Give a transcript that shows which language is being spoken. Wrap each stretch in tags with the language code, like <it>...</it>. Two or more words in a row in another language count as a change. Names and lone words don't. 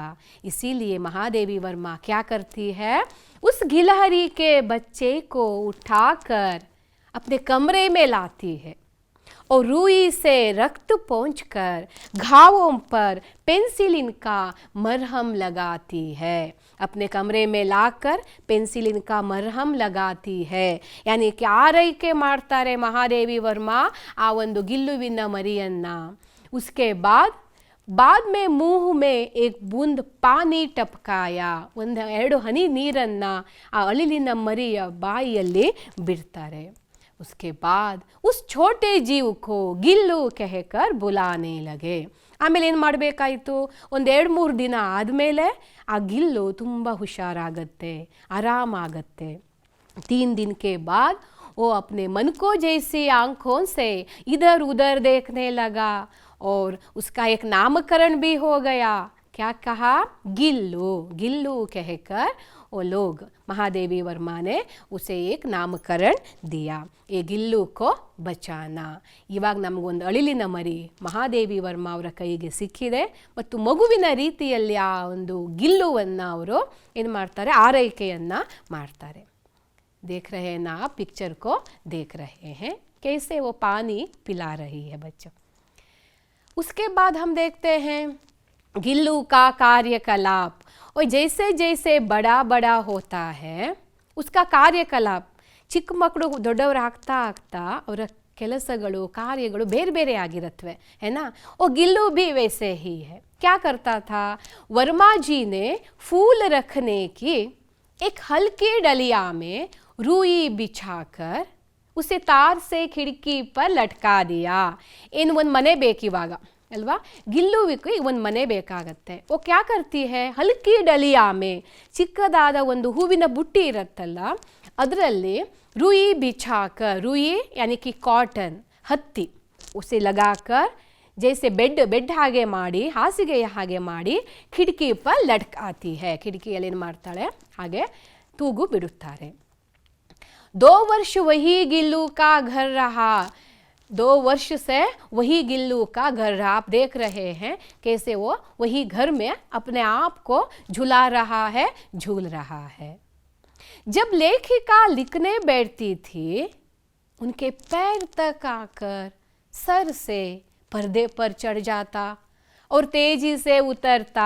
<hi>इसीलिए महादेवी वर्मा क्या करती है, उस गिलहरी के बच्चे को उठाकर अपने कमरे में लाती है और रुई से रक्त पोंछकर घावों पर पेंसिलिन का मरहम लगाती है। अपने कमरे में लाकर पेंसिलिन का मरहम लगाती है। यानी कि</hi> <kn>ಆರೈಕೆ ಮಾಡ್ತಾರೆ ಮಹಾದೇವಿ ವರ್ಮಾ ಆ ಒಂದು ಗಿಲ್ಲುವಿನ ಮರಿಯನ್ನ।</kn> <hi>उसके बाद में मुंह में एक बूंद पानी टपकाया,</hi> <kn>ಒಂದು 2 ಹನಿ ನೀರನ್ನ ಆ ಅಳಿಲಿನ ಮರಿಯ ಬಾಯಿಯಲ್ಲಿ ಬಿಡ್ತಾರೆ।</kn> <hi>उसके बाद उस छोटे जीव को गिल्लू कहकर बुलाने लगे।</hi> <kn>ಆಮೇಲೆ ಏನು ಮಾಡಬೇಕಾಯಿತು, ಒಂದು 2-3 ದಿನ ಆದಮೇಲೆ ಆ ಗಿಲ್ಲು ತುಂಬ ಹುಷಾರಾಗತ್ತೆ, ಆರಾಮಾಗತ್ತೆ।</kn> <hi>3 दिन के बाद वो अपने मन को जैसी आंखों से इधर उधर देखने लगा और उसका एक नामकरण भी हो गया। क्या कहा, गिल्लू। गिल्लू कहकर वो लोग, महादेवी वर्मा ने उसे एक नामकरण दिया, ये ಗಿಲ್ಲು को ಬಚಾನಾ।</hi> <kn>ಇವಾಗ ನಮಗೊಂದು ಅಳಿಲಿನ ಮರಿ ಮಹಾದೇವಿ ವರ್ಮಾ ಅವರ ಕೈಗೆ ಸಿಕ್ಕಿದೆ ಮತ್ತು ಮಗುವಿನ ರೀತಿಯಲ್ಲಿ ಆ ಒಂದು ಗಿಲ್ಲುವನ್ನು ಅವರು ಏನು ಮಾಡ್ತಾರೆ, ಆರೈಕೆಯನ್ನು ಮಾಡ್ತಾರೆ।</kn> <hi>देख रहे हैं ना आप, पिक्चर को देख रहे हैं कैसे वो पानी पिला रही है बच्चों। उसके बाद हम देखते हैं गिल्लू का कार्यकलाप। और जैसे जैसे बड़ा बड़ा होता है उसका कार्यकलाप,</hi> <kn>ಚಿಕ್ಕ ಮಕ್ಕಳು ದೊಡ್ಡವರು ಆಗ್ತಾ ಆಗ್ತಾ ಅವರ ಕೆಲಸಗಳು ಕಾರ್ಯಗಳು ಬೇರೆ ಬೇರೆ ಆಗಿರುತ್ತವೆ,</kn> <hi>है ना। और गिल्लू भी वैसे ही है। क्या करता था, वर्मा जी ने फूल रखने की एक हल्की डलिया में रुई बिछाकर उसे तार से खिड़की पर लटका दिया।</hi> <kn>इन ಒಂದು ಮನೆ ಬೇಕಿವಾಗ ಅಲ್ವಾ, ಗಿಲ್ಲುವಿಗೆ ಒಂದು ಮನೆ ಬೇಕಾಗತ್ತೆ।</kn> <hi>ओ क्या करती है, हल्की डलिया में,</hi> <kn>ಚಿಕ್ಕದಾದ ಒಂದು ಹೂವಿನ ಬುಟ್ಟಿ ಇರುತ್ತಲ್ಲ ಅದರಲ್ಲಿ</kn> <hi>रुई बिछाकर, रुई यानी कि कॉटन, हत्ती, उसे लगाकर जैसे बेड</hi> <kn>ಹಾಗೆ ಮಾಡಿ, ಹಾಸಿಗೆ ಹಾಗೆ ಮಾಡಿ</kn> <hi>खिड़की पर लटकाती है।</hi> <kn>खिड़किಯಲ್ಲಿ ಏನು ಮಾಡ್ತಾಳೆ, ಹಾಗೆ ತೂಗು ಬಿಡುತ್ತಾರೆ।</kn> <hi>2 वर्ष वही गिल्लू का घर रहा। 2 वर्ष से वही गिल्लू का घर रहा। आप देख रहे हैं कैसे वो वही घर में अपने आप को झुला रहा है, झूल रहा है। जब लेखिका लिखने बैठती थी उनके पैर तक आकर सर से पर्दे पर चढ़ जाता और तेजी से उतरता।</hi>